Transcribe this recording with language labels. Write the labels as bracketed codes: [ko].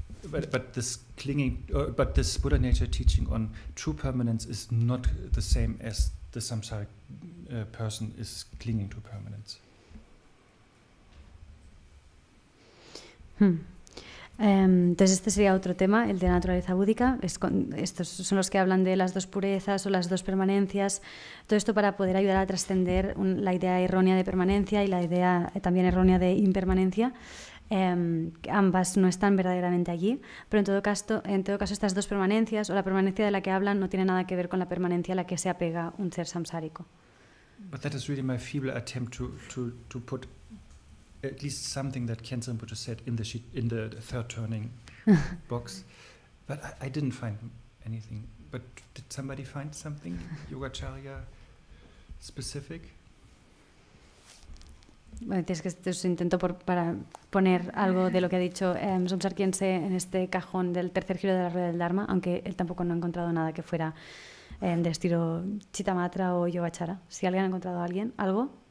[en] But this this Buddha nature teaching on true permanence is not the same as the samsaric person is clinging to permanence. [es] Entonces este sería otro tema, el de la naturaleza búdica. Estos son los que hablan de las dos purezas o las dos permanencias, todo esto para poder ayudar a trascender la idea errónea de permanencia y la idea también errónea de impermanencia. Ambas no están verdaderamente allí, pero en todo caso estas dos permanencias, o la permanencia de la que hablan, no tiene nada que ver con la permanencia a la que se apega un ser samsárico. [en] But that is really my feeble attempt to put at least something that Khyentse Rinpoche said in the third turning box, but I didn't find anything. But did somebody find something Yogacharya specific? [es] Bueno, intento para poner algo de lo que ha dicho Dzongsar Khyentse en este cajón del tercer giro de la rueda del Dharma, aunque él tampoco no ha encontrado nada que fuera de estilo Chittamatra o Yogacharya. Si alguien ha encontrado algo.